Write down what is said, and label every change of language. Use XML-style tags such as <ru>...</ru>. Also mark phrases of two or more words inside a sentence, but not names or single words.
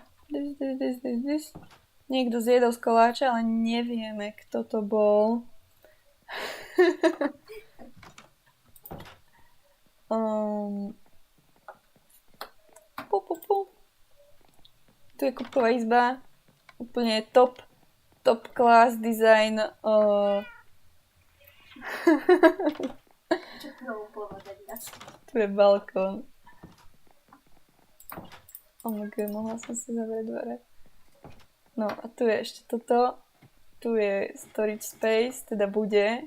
<sk>Niekto zjedol z koláča, ale nevieme, kto to bol. Tu je Kupková izba.</sk> <en>Úplne top class design.</en> <sk>Tu je balkón. Mohla som si zavrieť dvere. No a tu je ešte toto. Tu je</sk> <en>storage space,</en> <sk>teda bude.</sk>